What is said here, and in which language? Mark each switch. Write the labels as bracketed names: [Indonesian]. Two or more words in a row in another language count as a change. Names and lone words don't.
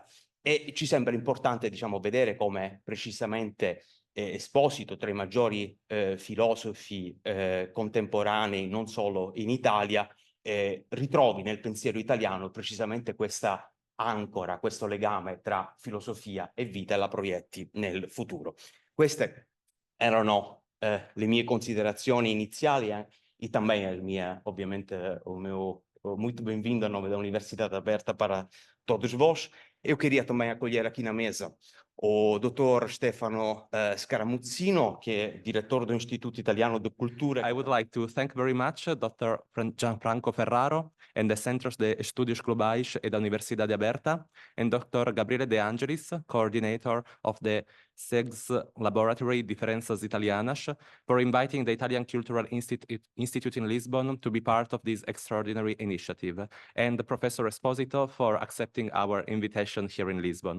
[Italian] E ci sembra importante, diciamo, vedere come precisamente Esposito, tra i maggiori filosofi contemporanei, non solo in Italia, ritrovi nel pensiero italiano precisamente questa ancora, questo legame tra filosofia e vita e la proietti nel futuro. Queste erano le mie considerazioni iniziali [Portuguese] e também as minhas, obviamente, o meu muito bem-vindo à nome da Universidade Aberta para todos vós. Eu queria também acolher aqui na mesa o Dr. Stefano Scaramuzzino, que é diretor do Instituto Italiano de Cultura. [English] I would like to thank very much Dr. Gianfranco Ferraro and the Centros de Estudios Globais e da Universidade Aberta, and Dr. Gabriele De Angelis, coordinator of the SEGS Laboratory Diferenças Italianas, for inviting the Italian Cultural Institute in Lisbon to be part of this extraordinary initiative, and Professor Esposito for accepting our invitation here in Lisbon.